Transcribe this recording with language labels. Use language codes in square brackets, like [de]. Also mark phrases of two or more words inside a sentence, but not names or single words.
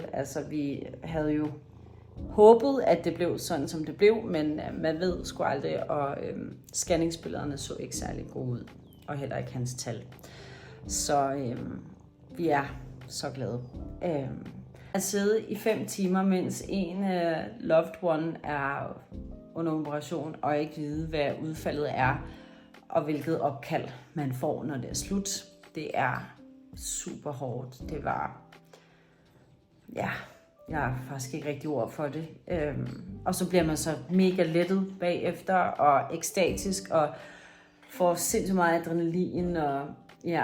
[da] Altså vi havde jo håbet, at det blev sådan, som det blev, men man ved sgu aldrig, og scanningsbillederne så ikke særlig gode ud, og heller ikke hans tal. Så vi er så glade. At sidde i 5 timer, mens en [en] loved one [da] er under operation, og ikke vide, hvad udfaldet er, og hvilket opkald man får, når det er slut. Det er super hårdt. Det var, ja, jeg har faktisk ikke rigtig ord for det. Og så bliver man så mega lettet bagefter, og ekstatisk, og får sindssygt meget adrenalin, og ja.